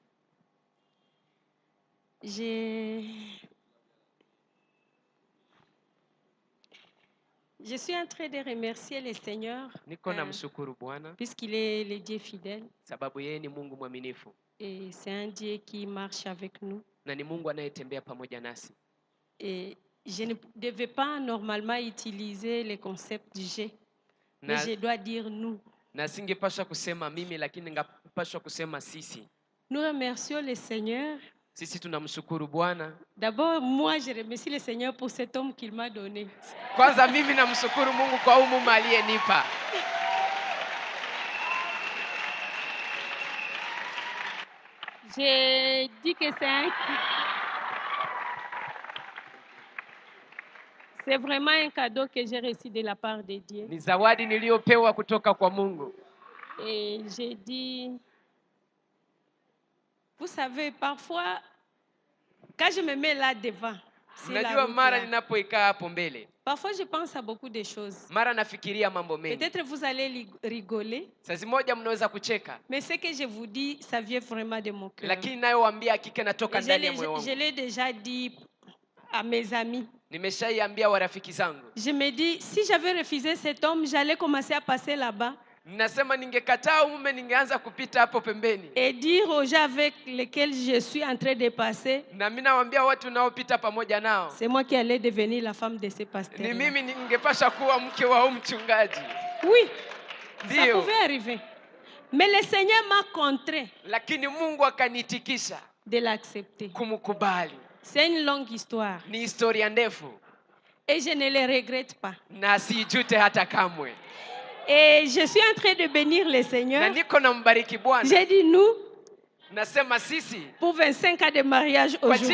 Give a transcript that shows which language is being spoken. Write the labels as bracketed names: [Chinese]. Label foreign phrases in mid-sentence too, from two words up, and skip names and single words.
[French] Je suis en train de remercier le Seigneur [Swahili] Niko namshukuru Bwana [French] puisqu'il est le Dieu fidèle [Swahili] sababu yeye ni Mungu mwaminifu [French] et c'est un Dieu qui marche avec nous. [Swahili] na ni Mungu anayetembea pamoja nasi. [French] Et je ne devais pas normalement utiliser le concept du G, mais [Swahili] Na, [French] je dois dire nous. [Swahili] na singepaswa kusema mimi, lakini ngapaswa kusema sisi. [French] Nous remercions le Seigneur. [Swahili] Sisi tunamshukuru Bwana. [French] D'abord, moi, je remercie le Seigneur pour cet homme qu'il m'a donné. [Swahili] Kwanza mimi namshukuru Mungu kwa huyu mume aliyenipa. [French] J'ai dit que c'est vraiment un cadeau que j'ai reçu de la part de Dieu. [Swahili] Ni zawadi niliyopewa kutoka kwa Mungu. [French] Et j'ai dit, vous savez, parfois, quand je me mets là devant, sur la [Swahili] Unajua [French] route [Swahili] mara [French] là, [Swahili] ninapoikaa hapo mbele, [French] parfois je pense à beaucoup de choses. [Swahili] mara nafikiria mambo mengi. [French] Peut-être vous allez rigoler, [Swahili] Saa moja mnaweza kucheka, [French] mais ce que je vous dis, ça vient vraiment de mon cœur. [Swahili] lakini nayowaambia hakika natoka [French] Et [Swahili] ndani ya moyo wangu. [French] je l'ai déjà dit à mes amis. [Swahili] Nimeshaiambia warafiki zangu. [French] Je me dis, si j'avais refusé cet homme, j'allais commencer à passer là-bas. [Swahili] Nasema ningekataa mume, ningeanza kupita hapo pembeni. [French] Et dire aux gens avec lesquels je suis en train de passer, [Swahili] Na mimi nawaambia watu naopita pamoja nao, [French] c'est moi qui allais devenir la femme de ce pasteur. [Swahili] ni mimi ningepasha kuwa mke wa huyu mchungaji. [French] Oui, ça [Swahili] Ndio. [French] pouvait arriver. Mais le Seigneur m'a contraint [Swahili] Lakini Mungu akanitikisha [French] de l'accepter. [Swahili] kumkubali. [French] C'est une longue histoire. [Swahili] Ni historia ndefu [French] Et je ne le regrette pas. na sijute hata kamwe. Et je suis en train de bénir le [Swahili] Na [French] Seigneur. [Swahili] niko nambariki Bwana. [French] J'ai dit nous [Swahili] Nasema sisi [French] pour 25 ans de mariage [Swahili] kwa [French] aujourd'hui.